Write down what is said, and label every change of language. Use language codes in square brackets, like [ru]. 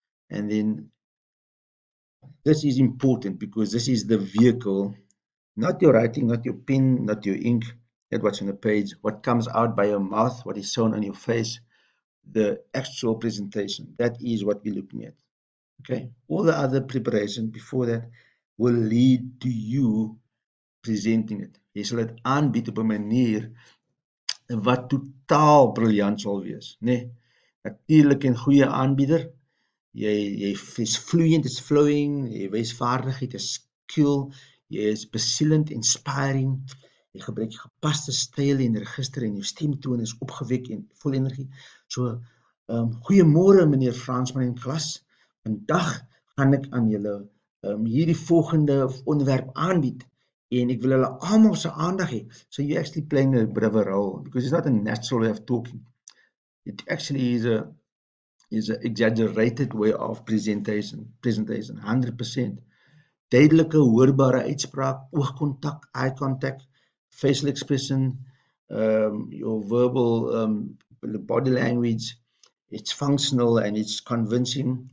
[en] And then this is important because this is the vehicle, not your writing, not your pen, not your ink, not what's on the page, what comes out by your mouth, what is shown on your face, the actual presentation. That is what we're looking at. Okay, all the other preparation before that will lead to you presenting it. [af] Jy sal dit aanbied op 'n manier wat totaal briljant sal wees, né? Nee, natuurlik 'n goeie aanbieder. Jy is fluent, is flowing, jy wys vaardigheid, is skill, jy is bezielend, inspiring. Jy gebruik gepaste styl en register en jou stemtoon is opgewek en vol energie. So, goeiemôre meneer Fransman in klas. Vandag gaan ek aan julle hierdie volgende onderwerp aanbied en ek wil hulle almal se aandag hê. [en] So you actually playing a bit of a role because it's not a natural way of talking. It actually is an exaggerated way of presentation, 100%. [af] Duidelike, hoorbare uitspraak, oogkontak, [en] eye contact, facial expression, your verbal body language, it's functional and it's convincing.